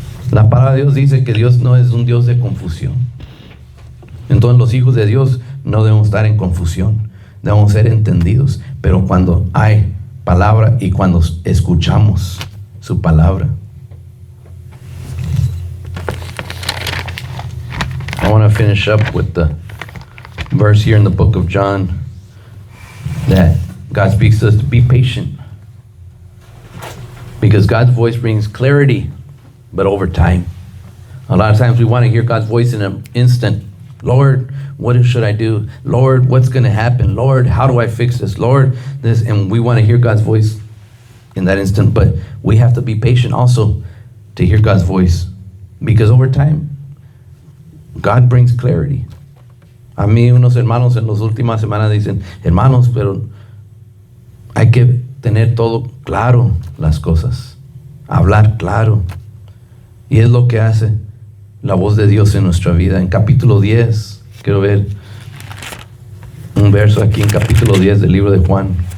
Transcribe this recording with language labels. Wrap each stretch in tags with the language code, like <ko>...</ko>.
<es>La palabra de Dios dice que Dios no es un Dios de confusión. Entonces, los hijos de Dios no debemos estar en confusión, debemos ser entendidos. Pero cuando hay palabra y cuando escuchamos su palabra.</es> <en>I want to finish up with the verse here in the book of John that God speaks to us to be patient, because God's voice brings clarity, but over time. A lot of times we want to hear God's voice in an instant. Lord, what should I do? Lord, what's going to happen? Lord, how do I fix this? Lord, this, and we want to hear God's voice in that instant, but we have to be patient also to hear God's voice, because over time, God brings clarity.</en> <es>A mí unos hermanos en las últimas semanas dicen, hermanos, pero hay que tener todo claro, las cosas, hablar claro. Y es lo que hace la voz de Dios en nuestra vida. En capítulo 10, quiero ver un verso aquí en capítulo 10 del libro de Juan.</es>